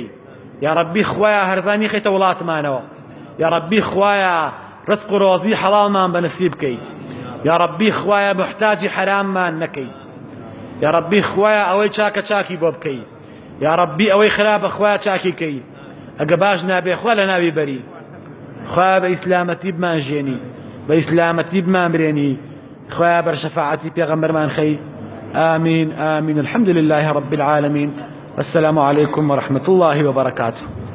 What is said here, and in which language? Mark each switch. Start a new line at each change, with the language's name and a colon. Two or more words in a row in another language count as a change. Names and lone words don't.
Central Kurdish: یا ڕەبی خوایە هەرزانی خەیتە وڵاتمانەوە، یا ڕەبی خوایە ڕزق و ڕۆزی حەڵاڵمان بەنسیب بکەیت، یا ڕەبی خوایە محتاجی حەراممان نەکەیت، یا ڕەبی خوایە ئەوەی چاکە چاکی بۆ بکەی، یا ڕەبی ئەوەی خراپە خوایە چاکی کەی، ئەگە باش نابێ خوا لە ناوی بەری، خوا بە ئیسلامەتی بمان ژێنی، بە ئیسلامەتی بمان برێنی، خوا بەر شەفاعەتی پێغەمبەرمان خەی.
Arabic: آمين آمين. الحمد لله رب العالمين. السلام عليكم ورحمة الله وبركاته.